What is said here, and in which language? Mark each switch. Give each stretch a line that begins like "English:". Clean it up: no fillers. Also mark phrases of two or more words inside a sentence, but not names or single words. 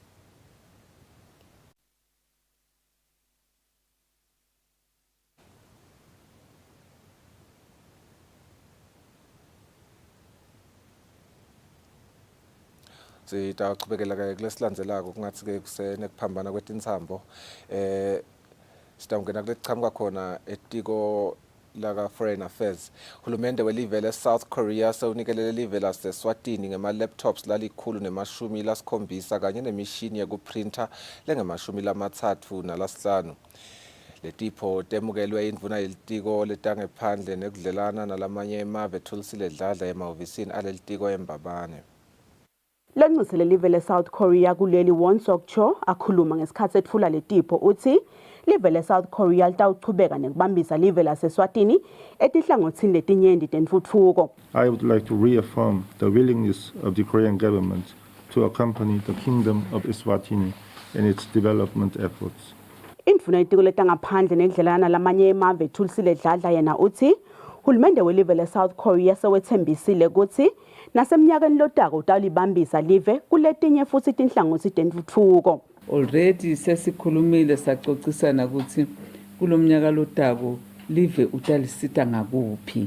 Swati: Sitachubekela kulesilandzelako kungathi-ke kusenekuphambana kwetintsambo sitawungena kulechamuka khona etiko laka Foreign Affairs. Hulumende welive le-South Korea sewunikelele live lase-Eswatini ngema-laptops lali-170 kanye nemishini yekuprinta lengema-30 nalasihlanu. Letipho temukelwe indvuna yelitiko letangephandle nekudlelana nalamanye emave Kusile dladla emahhovisini alelitiko eMbabane. Lenxusele live le-South Korea kuleli Won Sok-cho akhuluma ngesikhathi etfula letipho uthi live le-South Korea litawuchubeka nekubambisa live lase-Eswatini etinhlangothini letinyenti tentfutfuko.
English: I would like to reaffirm the willingness of the Korean government to accompany the Kingdom of Eswatini in its development efforts.
Swati: Indvuna yetiko letangaphandle nekudlelana lamanye emave Kusile dladla yena uthi hulumende welive le-South Korea sewethembisile ukuthi nasemnyakeni lotako utawulibambisa live kuletinye futhi tinhlangothi tentfutfuko. Already sesikhulumile sacocisana ukuthi kulomnyaka lotako live utalisita ngakuphi.